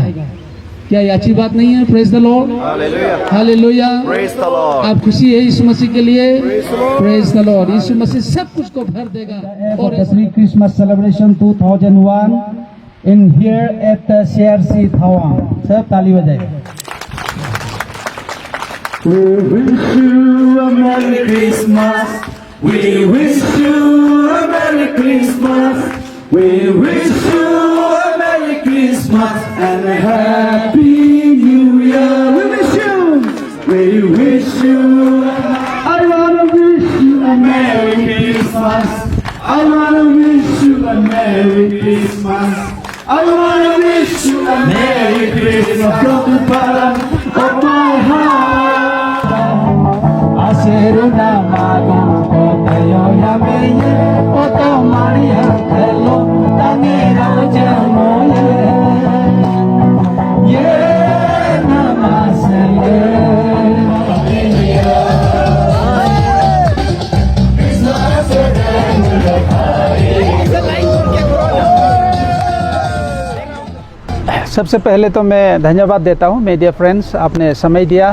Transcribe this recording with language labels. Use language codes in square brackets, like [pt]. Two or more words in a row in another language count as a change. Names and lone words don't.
[hi] क्या ये अच्छी बात नहीं है? [en] Praise the Lord, hallelujah. [hi] आप खुशी है यीशु मसीह के लिए? [en] Praise the Lord. [hi] यीशु मसीह सब कुछ को भर देगा। और [en] Christmas celebration 2001 in here at CRC Tawang. [hi] सब ताली बजाइए। [en] We wish you a Merry Christmas. We wish you a Merry Christmas. We wish you a Merry Christmas and a Happy New Year. We wish you. We wish you. I wanna wish you a Merry Christmas. I wanna wish you a Merry Christmas. I wanna wish you a Merry Christmas from the bottom of my heart. Aseruna magan kotayo yameye oto Maria hello tangira jamoye ye namaste [hi] सबसे पहले तो मैं धन्यवाद देता हूँ [en] media friends, [hi] आपने समय दिया।